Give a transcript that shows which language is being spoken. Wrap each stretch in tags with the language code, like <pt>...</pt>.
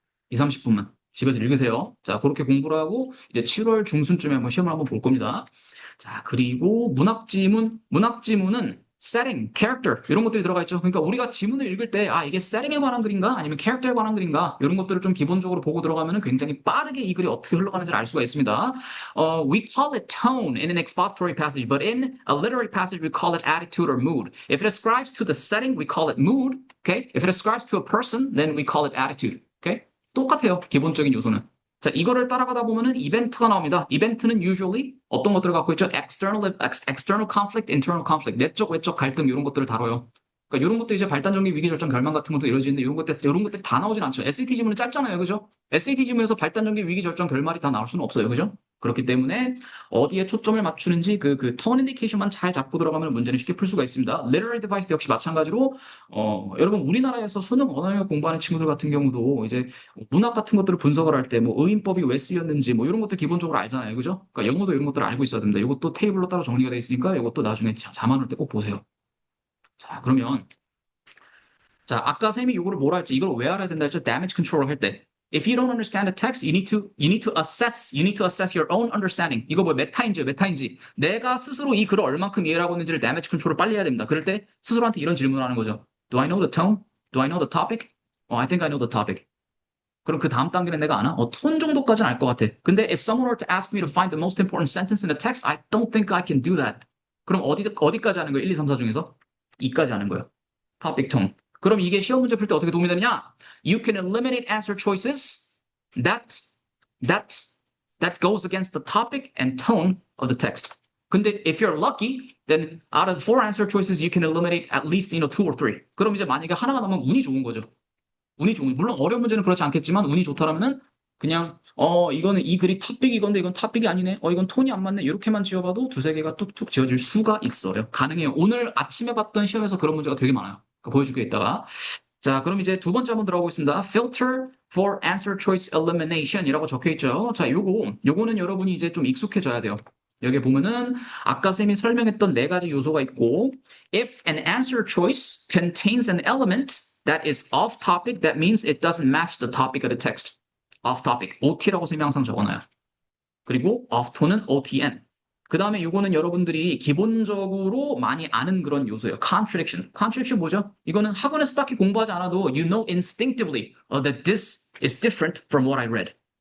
<ko>2, 30분만 집에서 읽으세요. 자, 그렇게 공부를 하고 이제 7월 중순쯤에 한번 시험을 한번 볼 겁니다. 자, 그리고 문학 지문은 setting, character 이런 것들이 들어가 있죠. 그러니까 우리가 지문을 읽을 때 이게 setting에 관한 글인가 아니면 character에 관한 글인가 이런 것들을 좀 기본적으로 보고 들어가면은 굉장히 빠르게 이 글이 어떻게 흘러가는지를 알 수가 있습니다.</ko> <en>We call it tone in an expository passage, but in a literary passage we call it attitude or mood. If it ascribes to the setting, we call it mood. Okay? If it ascribes to a person, then we call it attitude. Okay?</en> <ko>똑같아요. 기본적인 요소는. 자, 이거를 따라가다 보면은 이벤트가 나옵니다. 이벤트는 usually 어떤 것들을 갖고 있죠? external conflict, internal conflict, 내적, 외적 갈등 이런 것들을 다뤄요. 그러니까 이런 것도 이제 발단 전개 위기 절정 결말 같은 것도 이루어지는데 이런 것들 다 나오진 않죠. SAT 지문은 짧잖아요, 그죠? SAT 지문에서 발단 전개 위기 절정 결말이 다 나올 수는 없어요, 그죠? 그렇기 때문에 어디에 초점을 맞추는지 그 tone indication만 잘 잡고 들어가면 문제는 쉽게 풀 수가 있습니다. literary device 역시 마찬가지로 여러분 우리나라에서 수능 언어영역 공부하는 친구들 같은 경우도 이제 문학 같은 것들을 분석을 할 때 뭐 의인법이 왜 쓰였는지 뭐 이런 것들 기본적으로 알잖아요. 그죠? 그러니까 영어도 이런 것들을 알고 있어야 됩니다. 이것도 테이블로 따로 정리가 돼 있으니까 이것도 나중에 자만 올 때 꼭 보세요. 자, 그러면 자, 아까 쌤이 이거를 뭐라 했지? 이걸 왜 알아야 된다 했죠? damage control 할 때.</ko> <en>If you don't understand the text, you need to assess your own understanding.</en> <ko>이거 뭐 메타인지. 내가 스스로 이 글을 얼만큼 이해를 하고 있는지를 damage control을 빨리 해야 됩니다. 그럴 때 스스로한테 이런 질문을 하는 거죠.</ko> <en>Do I know the tone? Do I know the topic? I think I know the topic.</en> <ko>그럼 그 다음 단계는 내가 아나? 톤 정도까지는 알 것 같아.</ko> <en>근데 if someone were to ask me to find the most important sentence in the text, I don't think I can do that.</en> <ko>그럼 어디까지 하는 거예요? 1, 2, 3, 4 중에서? 2까지 하는 거예요. topic tone. 그럼 이게 시험 문제 풀 때 어떻게 도움이 되느냐?</ko> <en>You can eliminate answer choices that that that goes against the topic and tone of the text. 근데 if you're lucky, then out of four answer choices, you can eliminate at least two or three.</en> <ko>그럼 이제 만약에 하나가 나면 운이 좋은 거죠. 운이 좋은. 물론 어려운 문제는 그렇지 않겠지만 운이 좋다라면은 그냥 이거는 이 글이 탑픽 이건데 이건 탑픽이 아니네. 이건 톤이 안 맞네. 이렇게만 지어봐도 두세 개가 툭툭 지어질 수가 있어요. 가능해요. 오늘 아침에 봤던 시험에서 그런 문제가 되게 많아요. 그러니까 보여줄게 이따가. 자, 그럼 이제 두 번째 한번 들어가 보겠습니다.</ko> <en>Filter for answer choice elimination</en> <ko>이라고 적혀 있죠. 자, 요거는 여러분이 이제 좀 익숙해져야 돼요. 여기 보면은 아까 쌤이 설명했던 네 가지 요소가 있고</ko> <en>if an answer choice contains an element that is off topic, that means it doesn't match the topic of the text.</en> <ko>off topic, OT라고 쌤이 항상 적어놔요. 그리고 off tone은 OTN. 그 다음에 요거는 여러분들이 기본적으로 많이 아는 그런 요소예요. contradiction. contradiction 뭐죠? 이거는 학원에서 딱히 공부하지 않아도</ko> <en>you know instinctively that this is different from what I read.</en>